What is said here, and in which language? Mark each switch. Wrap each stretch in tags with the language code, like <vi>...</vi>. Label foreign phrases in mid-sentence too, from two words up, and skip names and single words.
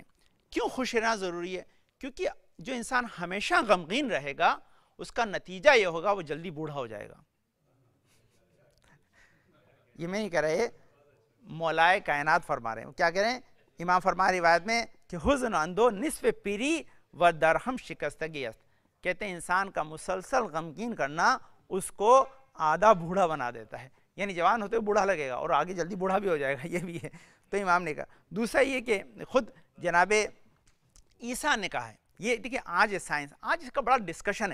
<ur>کیوں خوش رہنا ضروری ہے؟ کیونکہ جو انسان ہمیشہ غمگین رہے گا اس کا نتیجہ یہ ہوگا وہ جلدی بوڑھا ہو جائے گا۔ یہ میں نہیں کہہ رہے، مولا کائنات فرما رہے ہیں، کیا کہہ رہے ہیں امام فرما روایت میں کہ</ur> <fa>حزن اندو نصف پیری و درہم شکستگی است،</fa> <ur>کہتے ہیں انسان کا مسلسل غمگین کرنا اس کو آدھا بوڑھا بنا دیتا ہے، یعنی جوان ہوتے بوڑھا لگے گا اور آگے جلدی بوڑھا بھی ہو جائے گا، یہ بھی ہے۔ تو امام نے کہا دوسرا یہ کہ خود جناب عیسیٰ نے کہا ہے، یہ دیکھیں آج سائنس، آج اس کا بڑا ڈسکشن ہے،</ur>